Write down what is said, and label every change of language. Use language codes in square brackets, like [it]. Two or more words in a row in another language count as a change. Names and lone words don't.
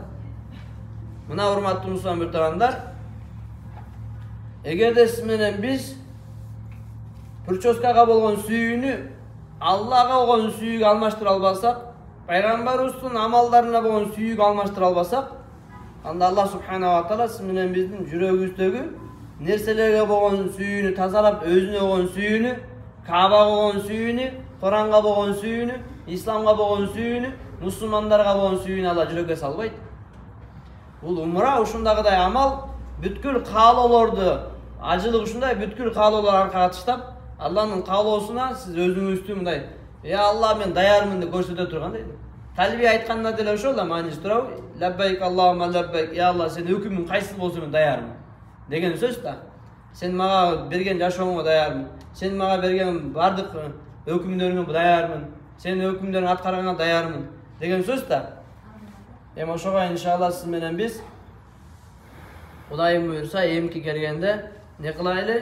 [ky] Мына урматтуу мусулман биртугандар, эгерде сиз менен биз прическага болгон сүйүүнү Аллага болгон сүйүүгө алмаштыра албасак, пайгамбарыбыздын амалдарына болгон сүйүүгө алмаштыра албасак, анда [ar] الله سبحانه وتعالى [ky] сиз менен биздин жүрөгүбүздөгү нерселерге болгон сүйүүнү тазалап, өзүнө болгон сүйүүнү, Каабага болгон сүйүүнү, Куранга болгон сүйүүнү, исламга болгон сүйүүнү, мусулмандарга болгон сүйүүнү Алла жүрөккө салбайт. Бул умра ушундагыдай амал бүткүл каалоолорду, ажылык ушундай бүткүл каалоолорду аркага таштап, Алланын каалоосуна сиз өзүңүздү мындай, "Я Алла, мен даярмын" деп көрсөтө турган дейт. Талбия айтканда деле ошол да мааниси турабы? [ar] لبيك اللهم لبيك. [ky] Я Алла, сен өкүмүң кайсы болсо мен даярмын деген сөз да. Сен мага берген жашооңо даярмын. Сен мага берген бардык өкүмдөрүңө даярмын. Сен өкүмдөрүңдү аткарганга даярмын деген сөз да. Эми ошого иншалла сиз менен биз Кудайым буйрса эмки келгенде не кылайлы?